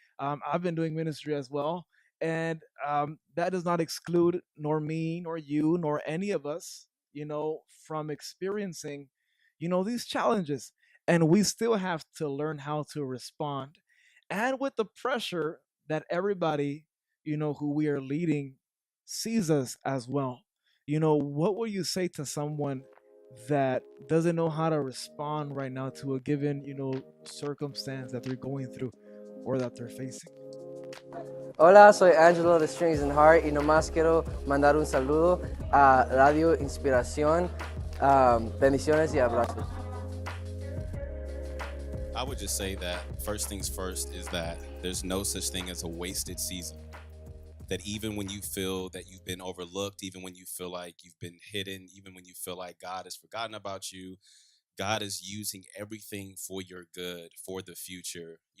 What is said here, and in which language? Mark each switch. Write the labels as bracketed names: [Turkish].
[English] I've been doing ministry as well, and that does not exclude nor me nor you nor any of us from experiencing these challenges, and we still have to learn how to respond, and with the pressure that everybody who we are leading sees us as well. What would you say to someone that doesn't know how to respond right now to a given circumstance that they're going through or that they're facing? [Spanish] Hola, soy Angelo de Strings and Heart y nomás quiero mandar un saludo a Radio Inspiración. Bendiciones y abrazos. [English] I would just say that first things first is that there's no such thing as a wasted season. That even when you feel that you've been overlooked, even when you feel like you've been hidden, even when you feel like God has forgotten about you, God is using everything for your good, for the future.